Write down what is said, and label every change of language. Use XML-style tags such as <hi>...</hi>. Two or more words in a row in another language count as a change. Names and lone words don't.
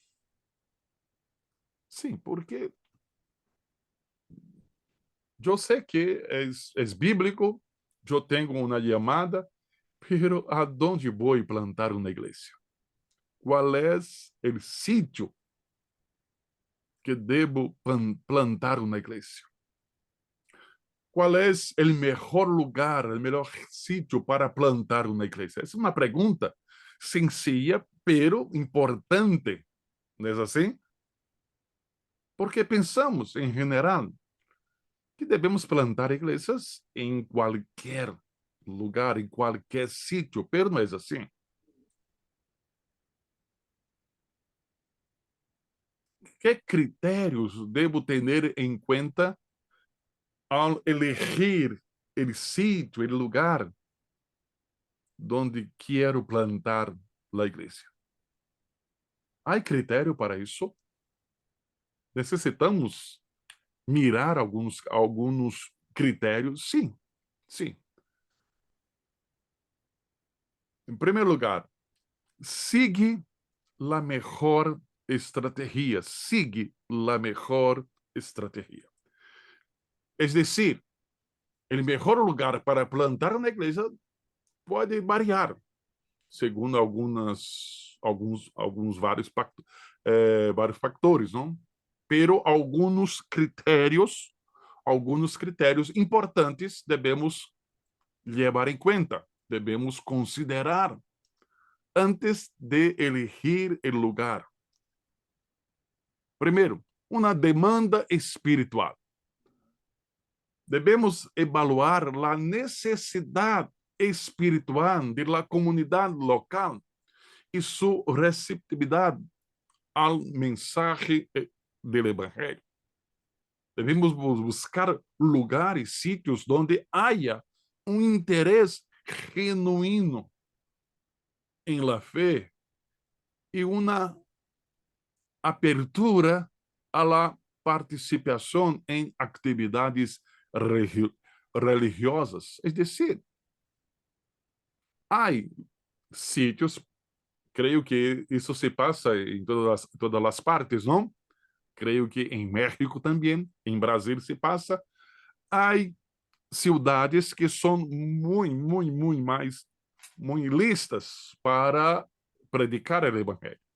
<pt>Sim, porque eu sei que é bíblico, eu tenho uma chamada, pero aonde vou plantar uma igreja? Qual é o sítio que devo plantar uma igreja? Qual é o melhor lugar, o melhor sítio para plantar uma igreja? Essa é uma pergunta</pt> <es>sencilla, pero</es> <pt>importante. Não é assim? Porque pensamos, em geral, que devemos plantar igrejas em qualquer lugar, em qualquer sítio, pero não é assim. Que critérios devo ter em conta ao elegir o sítio, o lugar</pt> <es>donde quiero plantar la iglesia? ¿Hay criterio para eso? Necesitamos mirar algunos critérios?</es> <pt>Sim, sim. Em primeiro lugar,</pt> <es>sigue la mejor estrategia. Sigue la mejor estrategia. Es decir, el mejor lugar para plantar una iglesia</es> <pt>pode variar, segundo alguns vários factores, não? Pero alguns critérios importantes devemos levar em conta, devemos considerar antes de</pt> <es>elegir el lugar.</es> <pt>Primeiro, uma demanda espiritual. Devemos evaluar a necessidade espiritual da comunidade local e sua receptividade ao mensagem do Evangelho. Devemos buscar lugares, sítios onde haya interesse genuíno em la fé e uma apertura a la participação em atividades religiosas.</pt> <es>Es decir,</es> <pt>há sítios, creio que isso se passa em todas as partes, não? Creio que em México também, em Brasil se passa. Há cidades que são muito listas para predicar o evangelho.</pt>